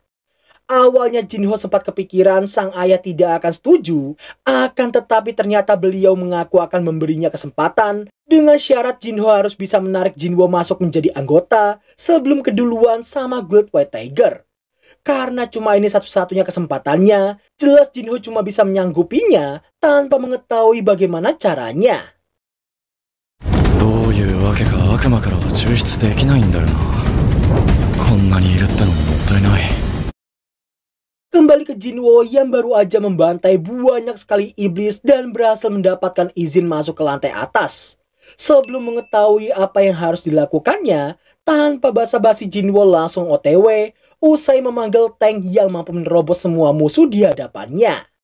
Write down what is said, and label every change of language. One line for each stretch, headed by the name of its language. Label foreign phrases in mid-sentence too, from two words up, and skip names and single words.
Indonesian: Awalnya Jinho sempat kepikiran sang ayah tidak akan setuju, akan tetapi ternyata beliau mengaku akan memberinya kesempatan dengan syarat Jinho harus bisa menarik Jinwo masuk menjadi anggota sebelum keduluan sama Guild White Tiger. Karena cuma ini satu-satunya kesempatannya, jelas Jinho cuma bisa menyanggupinya tanpa mengetahui bagaimana caranya.
Japanese: どういうわけか悪魔からは抽出できないんだよな。こんなにいるってのももったいない。
Indonesian: Kembali ke Jinwo yang baru aja membantai banyak sekali iblis dan berhasil mendapatkan izin masuk ke lantai atas. Sebelum mengetahui apa yang harus dilakukannya, tanpa basa-basi Jinwo langsung OTW usai memanggil tank yang mampu menerobos semua musuh di hadapannya.